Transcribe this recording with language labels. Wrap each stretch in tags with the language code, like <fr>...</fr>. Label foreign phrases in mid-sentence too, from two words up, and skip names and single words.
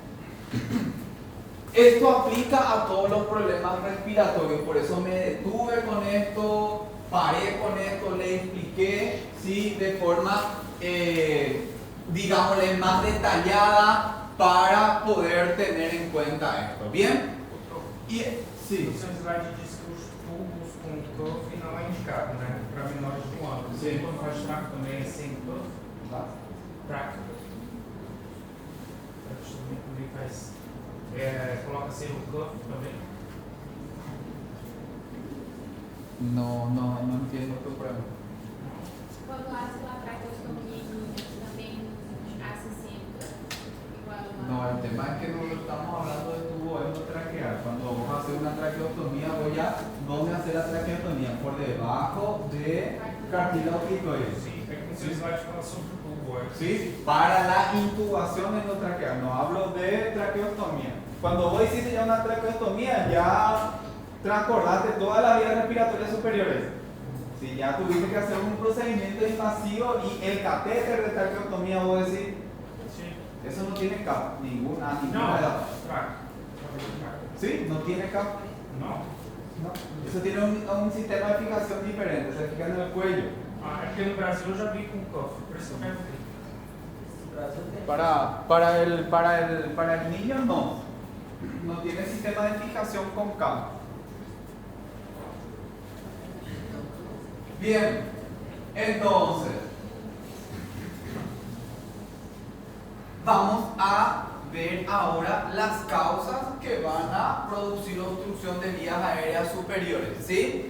<es>Esto aplica a todos los problemas respiratorios, por eso me detuve con esto, paré con esto, le expliqué, ¿sí? De forma, digámosle, más detallada para poder tener en cuenta esto. ¿Bien? Y, sí.</es> <pt>No seu slide diz que os tubos com cuff não é indicado, né? Para menores de 1 ano. Sim. Quando faz track também é sem cuff? Track. Também faz. Coloca sem o cuff também?</pt> <es>No entiendo tu pregunta. Quando hace la traqueostomía en niños, también hace siempre igual a... No, el tema es que no estamos hablando de tubo endotraqueal. Cuando vamos a hacer una traqueostomía, voy a ¿dónde hacer la traqueostomía? Por debajo de cartílago auditorio.</es> <pt>Sim, é que no seu slide fala sobre o tubo.</pt> <es>¿Sí? Para la intubación endotraqueal, no hablo de traqueostomía. Cuando vos hiciste ya una traqueostomía, ya transportaste todas las vías respiratorias superiores. Si ya tuviste que hacer un procedimiento invasivo y el catéter de traqueostomía, vos decís,</es> <pt>Sim.</pt> <es>eso no tiene cap, ninguna</es> <pt>Não,</pt> <es>edad.</es> <pt>track.</pt> <es>¿Sí? No tiene cap.</es> <pt>Não.</pt> <es>No. Eso tiene un sistema de fijación diferente, se fija en el cuello.</es> <pt>Ah, é porque no Brasil eu já vi com cuff, por isso eu perguntei.</pt> <es>Para el niño no tiene sistema de fijación con cap. Bien, entonces vamos a ver ahora las causas que van a producir obstrucción de vías aéreas superiores, ¿sí?</es>